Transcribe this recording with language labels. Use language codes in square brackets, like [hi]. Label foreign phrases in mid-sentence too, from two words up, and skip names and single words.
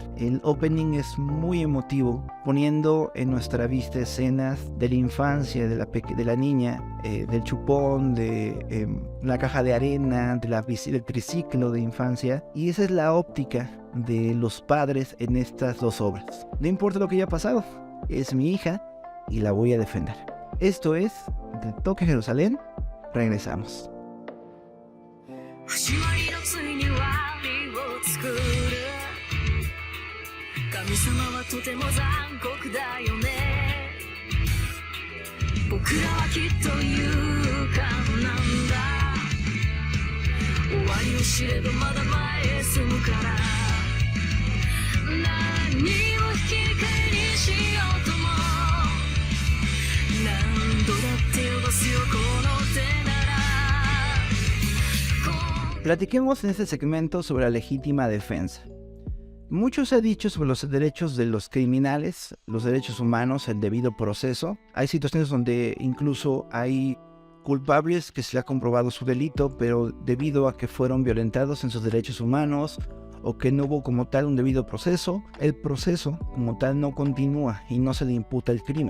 [es] El opening es muy emotivo, poniendo en nuestra vista escenas de la infancia de la niña, del chupón, de la caja de arena, del triciclo de infancia. Y esa es la óptica de los padres en estas dos obras. No importa lo que haya pasado, es mi hija y la voy a defender. Esto es De Tokio a Jerusalén. Regresamos. [ja] 始まりのついに終わりを作る神様はとても残酷だよね僕らはきっと勇敢なんだ終わりを知ればまだ前へ進むから何を引き換えにしようとも何度だって汚すよこの手なら [es] Platiquemos en este segmento sobre la legítima defensa. Mucho se ha dicho sobre los derechos de los criminales, los derechos humanos, el debido proceso. Hay situaciones donde incluso hay culpables que se le ha comprobado su delito, pero debido a que fueron violentados en sus derechos humanos o que no hubo como tal un debido proceso, el proceso como tal no continúa y no se le imputa el crimen.